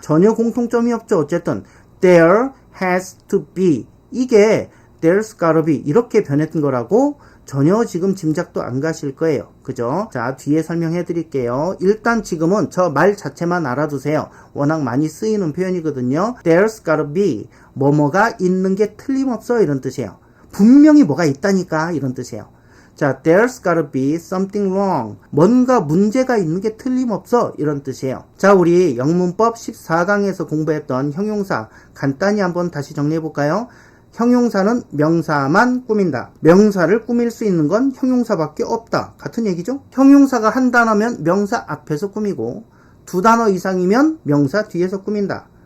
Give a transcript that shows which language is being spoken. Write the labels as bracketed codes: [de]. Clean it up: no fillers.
[ko] 전혀 공통점이 없죠. 어쨌든 [en] there has to be [ko] 이게 [en] there's gotta be [ko] 이렇게 변했던 거라고 전혀 지금 짐작도 안 가실 거예요. 그죠? 자, 뒤에 설명해 드릴게요. 일단 지금은 저 말 자체만 알아두세요. 워낙 많이 쓰이는 표현이거든요. [en] There's gotta be. [ko] 뭐뭐가 있는 게 틀림없어 이런 뜻이에요. 분명히 뭐가 있다니까 이런 뜻이에요. 자, [en] there's gotta be something wrong. [ko] 뭔가 문제가 있는 게 틀림없어 이런 뜻이에요. 자, 우리 영문법 14강에서 공부했던 형용사 간단히 한번 다시 정리해 볼까요? 형용사는 명사만 꾸민다. 명사를 꾸밀 수 있는 건 형용사밖에 없다. 같은 얘기죠? 형용사가 한 단어면 명사 앞에서 꾸미고 두 단어 이상이면 명사 뒤에서 꾸민다.